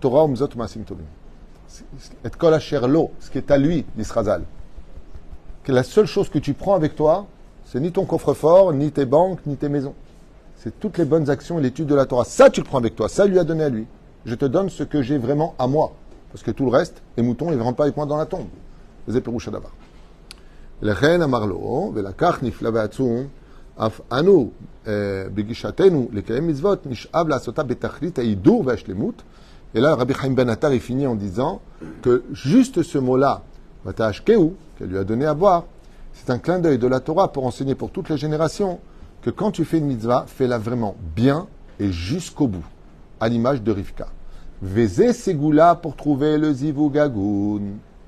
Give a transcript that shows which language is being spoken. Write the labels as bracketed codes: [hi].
[he] Torah, Umzot, Maasim Tovim. Et Kol Asher Lo, [fr] ce qui est à lui, [he] l'Israzal. [fr] Que la seule chose que tu prends avec toi, c'est ni ton coffre-fort, ni tes banques, ni tes maisons. C'est toutes les bonnes actions et l'étude de la Torah. Ça, tu le prends avec toi. Ça, lui a donné à lui. Je te donne ce que j'ai vraiment à moi. Parce que tout le reste, les moutons, ils ne rentrent pas avec moi dans la tombe. Les éperouches d'abord. [he] לכן אמר לו, ולקח נפלא ועצום, אף אנו בגישתנו לקיים מצוות, נשאב לעשותה בתכלית ההידור והשלמות. [fr] Et là, Rabbi Chaim Ben Attar, il finit en disant que juste ce mot-là, Vatashkeu, qu'elle lui a donné à boire, c'est un clin d'œil de la Torah pour enseigner pour toutes les générations que quand tu fais une mitzvah, fais-la vraiment bien et jusqu'au bout, à l'image de Rivka. Veze Segula pour trouver le Zivug Agun.